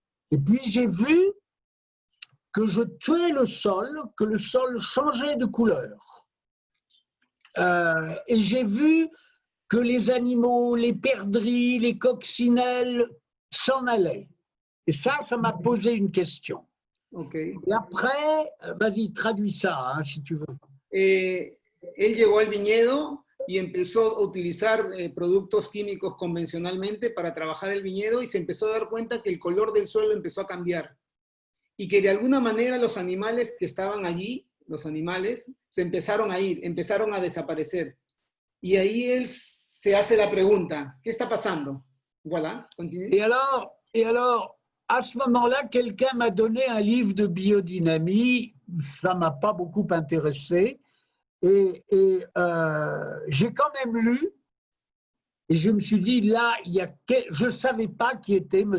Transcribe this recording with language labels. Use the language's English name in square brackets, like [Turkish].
[French] Et puis j'ai vu que je tuais le sol, que le sol changeait de couleur. Et j'ai vu que les animaux, les perdrix, les coccinelles s'en allaient. Et ça m'a posé une question. Okay. Et après, vas-y, traduis ça, hein, si tu veux. [Spanish] Él llegó al viñedo y empezó a utilizar productos químicos convencionalmente para trabajar el viñedo y se empezó a dar cuenta que el color del suelo empezó a cambiar y que de alguna manera los animales que estaban allí, los animales, se empezaron a ir, empezaron a desaparecer. Y ahí él se hace la pregunta, ¿qué está pasando? [French] Voilà, continue. Et alors, à ce moment-là, quelqu'un m'a donné un livre de biodynamie, ça ne m'a pas beaucoup intéressé, et j'ai quand même lu, et je me suis dit, là, je ne savais pas qui était M.